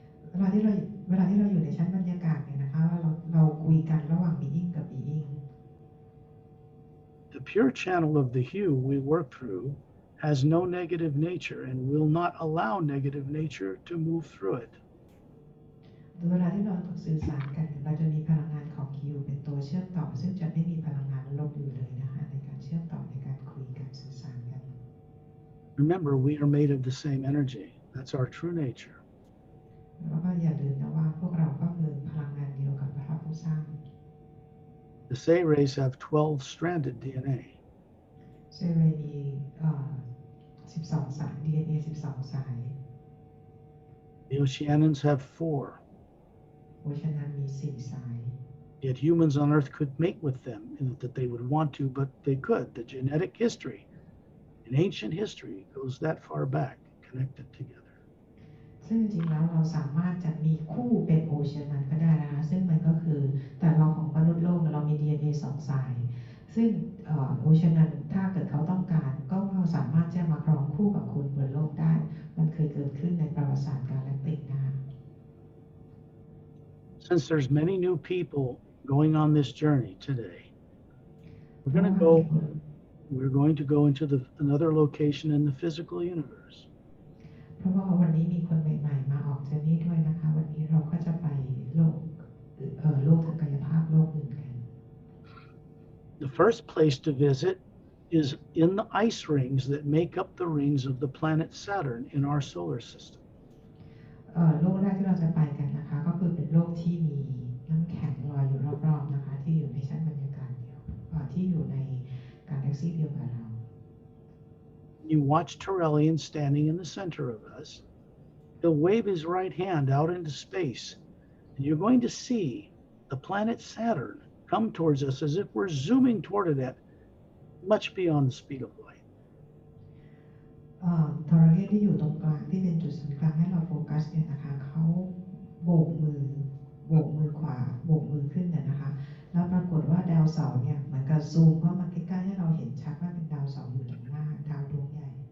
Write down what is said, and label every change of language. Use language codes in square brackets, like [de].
[th] เวลาที่เราอยู่ในชั้นบรรยากาศเนี่ยนะคะว่าเราคุยกันระหว่าง being กับ being [en] The pure channel of the hue we work through has no negative nature and will not allow negative nature to move through it. [th] เวลาที่เราสื่อสารกันเราจะมีพลังงานของคิวเป็นตัวเชื่อมต่อซึ่งจะไม่มีพลังงานลบอยู่เลยนะคะในการเชื่อมต่อในการคุยกันสื่อสารกัน [en] Remember, we are made of the same energy. That's our true nature. [th] แล้วก็อย่าลืมนะว่าพวกเราก็คือพลังงานเดียวกับพระผู้สร้าง [en] The Say rays have 12 stranded DNA. [th] เซเรมี12 สาย DNA 12 สาย [en] The Oceanians have 4. [th] โอเชียนันมี 4 สาย [en] Yet humans on Earth could mate with them, and that they would want to, but they could. The genetic history in ancient history goes that far back, connected together. [th] ซึ่งจริงๆแล้วเราสามารถจะมีคู่เป็นโอเชียนันก็ได้นะคะซึ่งมันก็คือแต่เราของมนุษย์โลกเรามี DNA 2 สาย ซึ่งโอเชียนันถ้าเกิดเขาต้องการก็สามารถจะมาครองคู่กับคุณบนโลกได้มันเคยเกิดขึ้นในประวัติศาสตร์กาแล็กติกนะคะ [en] Since there's many new people going on this journey today, we're going to go into another location in the physical universe. [th] เพราะว่าวันนี้มีคนใหม่ๆมาออกเจอร์นี่ด้วยนะคะวันนี้เราก็จะไปโลกทางกายภาพโลกอื่นกัน [en] The first place to visit is in the ice rings that make up the rings of the planet Saturn in our solar system. [th] โลกแรกที่เราจะไปกันนะคะก็คือเป็นโลกที่มีน้ำแข็งลอยอยู่รอบๆนะคะที่อยู่ในชั้นบรรยากาศเดียวที่อยู่ในกาแล็กซี่เดียวกับเรา [en] You watch Turelian standing in the center of us. He'll wave his right hand out into space, and you're going to see the planet Saturn come towards us as if we're zooming toward it at much beyond the speed of light. [th] ทอร์เรียนที่อยู่ตรงกลางที่เป็นจุดศูนย์กลางให้เราโฟกัสเนี่ยนะคะเขาโบกมือขวาโบกมือขึ้นเนี่ยนะคะแล้วปรากฏว่าดาวเสาร์เนี่ยเหมือนกับซูมเข้ามาใกล้ๆให้เราเห็นชัดว่าเป็นดาวเสาร์อยู่ตรงหน้าดาวดวงใหญ่